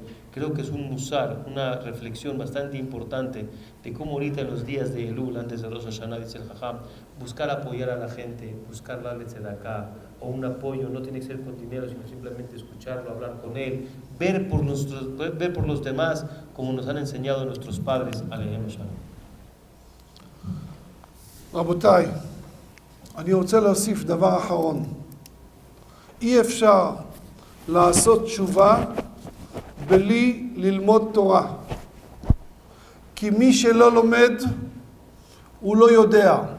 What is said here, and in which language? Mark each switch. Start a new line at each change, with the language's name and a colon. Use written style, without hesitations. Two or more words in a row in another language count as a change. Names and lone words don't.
Spanish: Creo que es un musar, una reflexión bastante importante de cómo ahorita en los días de Elul, antes de Rosh Hashanah, dice el Jajam, buscar apoyar a la gente, buscar darle tzedakah o un apoyo, no tiene que ser con dinero, sino simplemente escucharlo, hablar con él, ver por los demás, como nos han enseñado nuestros padres.
Hebrew: עליהם השלום. רבותיי, אני רוצה להוסיף דבר אחרון. אי אפשר לעשות תשובה בלי ללמוד תורה. כי מי שלא לומד, הוא לא יודע.